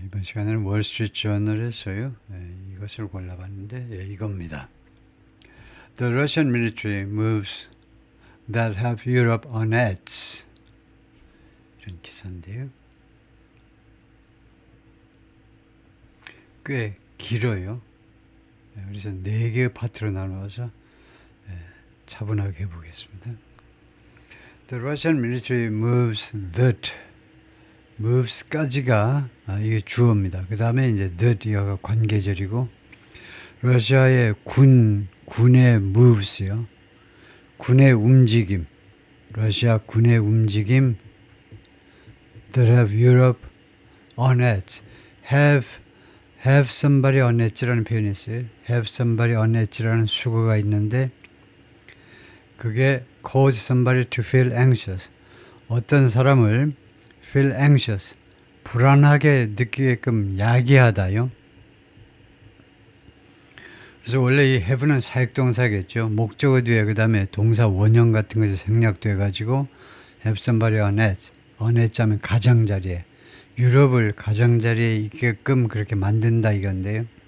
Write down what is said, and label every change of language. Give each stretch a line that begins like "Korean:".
Korean: 이번 시간에는 월스트리트 저널에서요. 이것을 골라봤는데, 이겁니다.
English: The Russian military moves that have Europe on edge.
Korean: 이런 기사인데요. 꽤 길어요. 그래서 4개의 파트로 나누어서 차분하게 해보겠습니다.
English: The Russian military moves that moves까지가
Korean: 이게 주어입니다. 그 다음에 이제 that이가 관계절이고 러시아의 군의 moves요. 군의 움직임, 러시아 군의 움직임
English: that have Europe on edge. have somebody on edge라는
Korean: 표현이 있어요.
English: have somebody on edge라는
Korean: 수거가 있는데 그게
English: cause somebody to feel anxious.
Korean: 어떤 사람을
English: feel anxious,
Korean: 불안하게 느끼게끔 야기하다요. 그래서 원래 이 have는 사역동사겠죠. 목적어 뒤에 그 다음에 동사 원형 같은 것이 생략돼 가지고
English: have somebody on edge, on edge
Korean: 하면 가장자리에, 유럽을 가장자리에 있게끔 그렇게 만든다 이건데요.